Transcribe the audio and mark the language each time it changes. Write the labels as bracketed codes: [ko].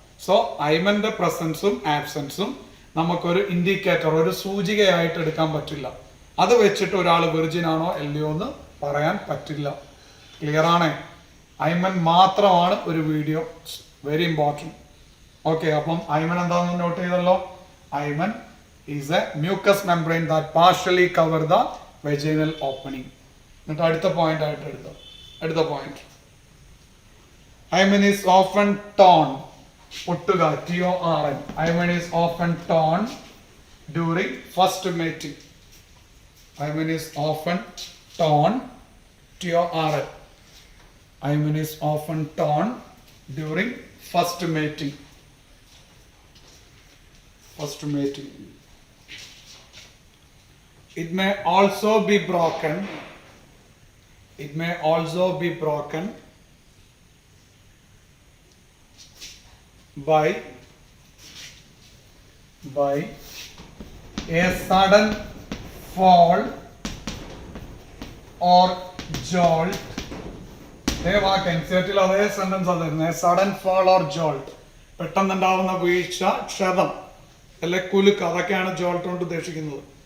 [ml] So ഹൈമന്റെ പ്രസൻസും ആബ്സെൻസും നമുക്കൊരു indicator, ഒരു സൂചികയായിട്ട് എടുക്കാൻ പറ്റില്ല. അത് വെച്ചിട്ട് ഒരാൾ വിർജിൻ ആണോ അല്ലയോ എന്ന് പറയാൻ പറ്റില്ല. ക്ലിയർ ആണേ? ഹൈമൻ മാത്രമാണ് ഒരു വീഡിയോ, വെരി ഇമ്പോർട്ടൻറ്റ്. ഓക്കെ, അപ്പം ഹൈമൻ എന്താണെന്ന് നോട്ട് ചെയ്തല്ലോ. [en] Hymen is a mucous membrane that partially cover the vaginal opening. [ml] എന്നിട്ട് അടുത്ത പോയിന്റ് ആയിട്ട് എടുത്തോ. അടുത്ത point, [en] hymen is often torn. പൊട്ടുക, TORN. Hymen is often torn during first mating. Hymen is often torn, TORN. Hymen is often torn during first mating. First mating. It may also be broken. It may also be broken by a sudden fall or jolt. [ml] അതേ വാക്ക് എൻസിആർടിയിൽ അതേ sentence അതായിരുന്നു. [en] sudden fall or jolt, [ml] പെട്ടെന്നുണ്ടാവുന്ന വീഴ്ച, ക്ഷതം അല്ലെ കുലുക്ക്, അതൊക്കെയാണ് jolt കൊണ്ട് ഉദ്ദേശിക്കുന്നത്.